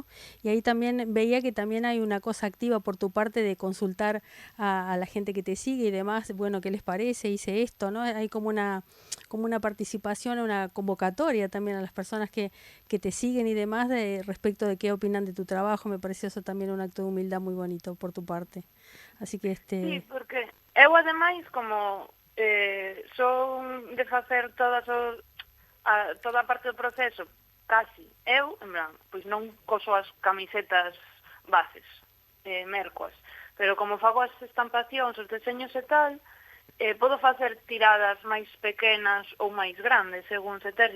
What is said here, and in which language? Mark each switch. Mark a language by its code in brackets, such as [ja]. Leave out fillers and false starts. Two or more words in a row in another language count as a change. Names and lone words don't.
[es] Y ahí también veía que también hay una cosa activa por tu parte de consultar a la gente que te sigue y demás, bueno, ¿qué les parece? Hice esto, ¿no? Hay como una participación, una convocatoria también a las personas que te siguen y demás respecto de qué opinan de tu trabajo. Me pareció eso también un acto de humildad muy bonito por tu parte. Así que [gl] Sí, porque eu ademais como son de facer toda a parte do proceso casi eu, en plan, pois non coso as camisetas bases, mercoas, pero como fago as estampacións, os deseños e tal, podo facer tiradas máis pequenas ou máis grandes, según se ter.